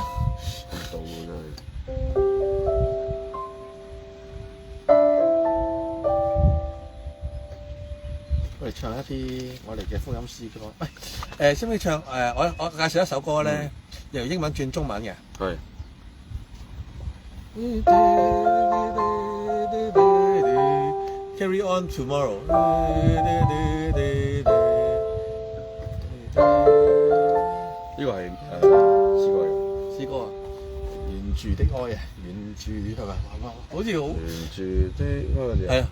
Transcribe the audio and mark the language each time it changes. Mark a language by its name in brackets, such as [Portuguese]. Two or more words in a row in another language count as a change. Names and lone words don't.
[Cantonese] 唔到喎真係。我哋唱一啲我哋嘅福音詩歌。喂，識唔識唱？我介紹一首歌咧，由英文轉中文嘅。係。 [English] Carry on tomorrow。 [Cantonese] 呢個係詩歌嚟嘅。詩歌啊，沿住的愛啊，沿住係咪？好似好。沿住的愛係啊。